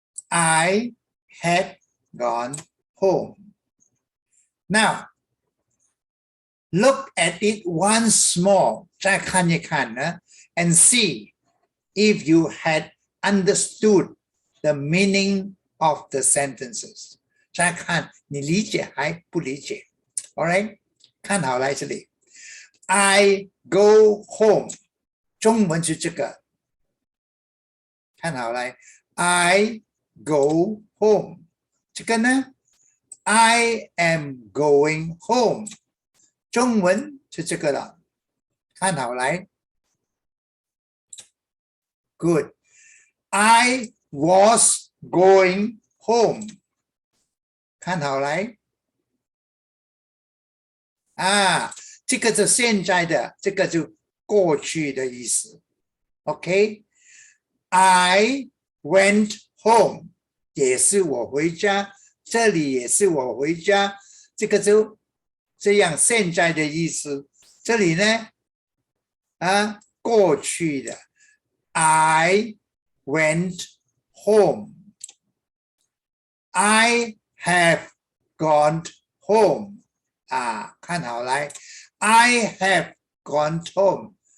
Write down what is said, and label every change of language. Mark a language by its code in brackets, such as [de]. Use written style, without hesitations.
[en] I had gone home. Now, look at it once more. [zh] 再看一看呢 [en] and see if you had understood the meaning of the sentences. [zh] 再看你理解还不理解 [en] Alright? [zh] 看好来这里 [en] I go home. [zh] 中文是这个，看好来 [en] I go home。 [zh] 这个呢 [en] I am going home。 [zh] 中文是这个了，看好来 [en] Good。 I was going home。 [zh] 看好来啊，这个是现在的，这个就过去的意思 ，OK？ [en] I went home [zh] 也是我回家，这里也是我回家，这个就这样现在的意思。这里呢，过去的 [en] I went home. I have gone home. [zh] 看好来 [en] I have gone home.